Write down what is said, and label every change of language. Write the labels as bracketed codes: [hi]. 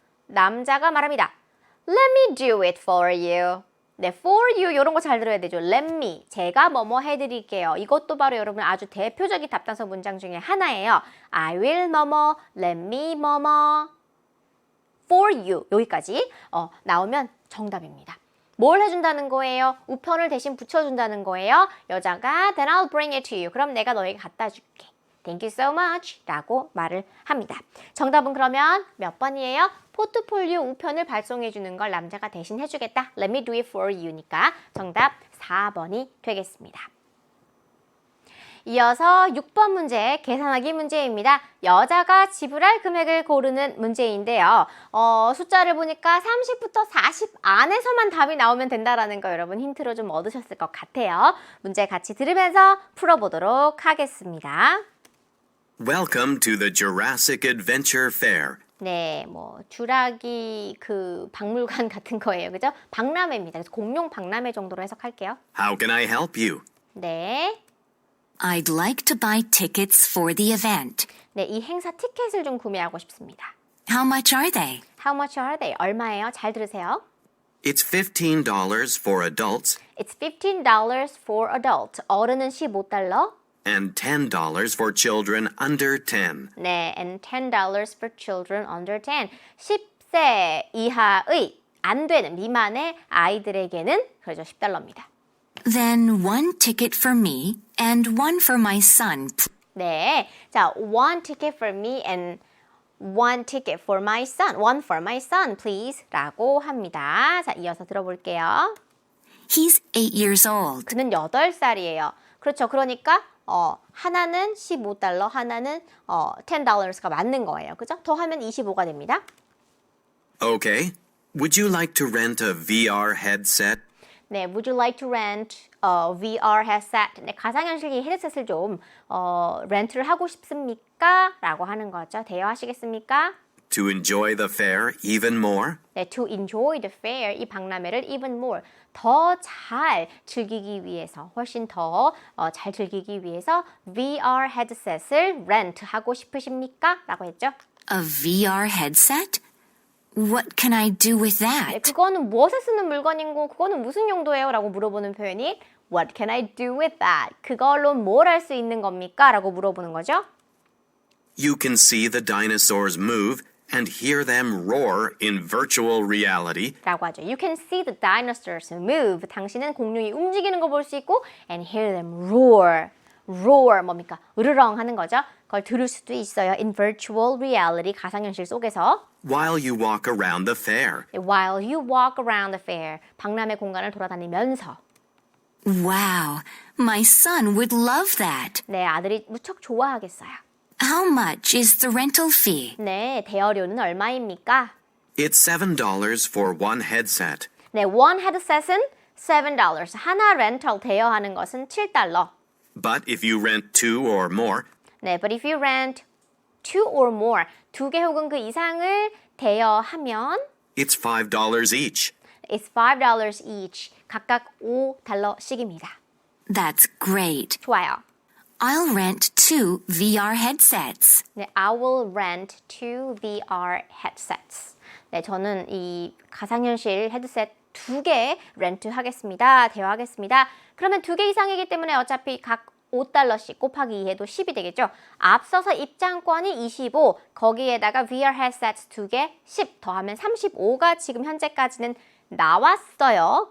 [ko] 남자가 말합니다. [en] Let me do it for you. [ko] 네, [en] for you [ko] 이런 거 잘 들어야 되죠. [en] Let me, [ko] 제가 뭐뭐 해드릴게요. 이것도 바로 여러분 아주 대표적인 답단서 문장 중에 하나예요. [en] I will [ko] 뭐뭐, [en] let me [ko] 뭐뭐, [en] for you [ko] 여기까지 나오면 정답입니다. 뭘 해준다는 거예요? 우편을 대신 붙여준다는 거예요. 여자가 [en] then I'll bring it to you. [ko] 그럼 내가 너에게 갖다 줄게. [en] Thank you so much [ko] 라고 말을 합니다. 정답은 그러면 몇 번이에요? 포트폴리오 우편을 발송해 주는 걸 남자가 대신 해주겠다. [en] Let me do it for you [ko] 니까 정답 4번이 되겠습니다. 이어서 6번 문제, 계산하기 문제입니다. 여자가 지불할 금액을 고르는 문제인데요. 숫자를 보니까 30부터 40 안에서만 답이 나오면 된다라는 거 여러분 힌트로 좀 얻으셨을 것 같아요. 문제 같이 들으면서 풀어보도록 하겠습니다. [en] Welcome to the Jurassic Adventure Fair. [ko] 네, 주라기 박물관 같은 거예요. 그죠? 박람회입니다. 그래서 공룡 박람회 정도로 해석할게요. [en] How can I help you? [ko] 네. [en] I'd like to buy tickets for the event. [ko] 네, 이 행사 티켓을 좀 구매하고 싶습니다. [en] How much are they? How much are they? [ko] 얼마예요? 잘 들으세요. [en] It's $15 for adults It's $15 for adult. [ko] 어른은 [en] $15. and $10 for children under 10. 네, and $10 for children under 10. [ko] 10세 이하의 안 되는 미만의 아이들에게는 그렇죠, $10입니다. [en] Then one ticket for me and one for my son. 네, 자, one ticket for me and one ticket for my son. One for my son, please. [ko] 라고 합니다. 자, 이어서 들어볼게요. [en] He's 8 years old. [ko] 그는 8살이에요. 그렇죠. 그러니까 하나는 $15, 하나는 $10가 맞는 거예요. 그죠? 더하면 25가 됩니다. [en] Okay. Would you like to rent a VR headset? 네, would you like to rent a VR headset? [ko] 네, 가상현실기 헤드셋을 좀 렌트를 하고 싶습니까? 라고 하는 거죠. 대여하시겠습니까? [en] To enjoy the fair even more? [ko] 네, [en] to enjoy the fair, [ko] 이 박람회를 [en] even more, [ko] 더 잘 즐기기 위해서, 훨씬 더 잘 즐기기 위해서 VR 헤드셋을 렌트하고 싶으십니까? 라고 했죠. [en] A VR headset? What can I do with [ko] 네, [en] that? [ko] 그거는 무엇에 쓰는 물건이고 그거는 무슨 용도예요? 라고 물어보는 표현이 [en] What can I do with that? [ko] 그걸로 뭘 할 수 있는 겁니까? 라고 물어보는 거죠. [en] You can see the dinosaurs move and hear them roar in virtual reality. [ko] 라고 하죠. [en] You can see the dinosaurs move. [ko] 당신은 공룡이 움직이는 거 볼 수 있고 [en] and hear them roar. [ko] roar 뭡니까? 으르렁 하는 거죠. 그걸 들을 수도 있어요. [en] in virtual reality [ko] 가상현실 속에서. [en] While you walk around the fair. While you walk around the fair. [ko] 박람회 공간을 돌아다니면서. [en] Wow, my son would love that. [ko] 네, 아들이 무척 좋아하겠어요. [en] How much is the rental fee? [ko] 네, 대여료는 얼마입니까? [en] It's $7 for one headset. [ko] 네, one headset은 $7. 하나 렌털 대여하는 것은 $7. [en] But if you rent two or more, 네, but if you rent two or more, [ko] 두 개 혹은 그 이상을 대여하면 [en] it's $5 each. it's $5 each. [ko] 각각 $5씩입니다. [en] That's great. [ko] 좋아요. [en] I'll rent 2 VR headsets. 네, I will rent two VR headsets. [ko] 네, 저는 이 가상현실 헤드셋 2개 렌트 하겠습니다. 대여하겠습니다. 그러면 2개 이상이기 때문에 어차피 각 $5씩 곱하기 2해도 10이 되겠죠. 앞서서 입장권이 25, 거기에다가 VR headsets 2개 10 더하면 35가 지금 현재까지는 나왔어요.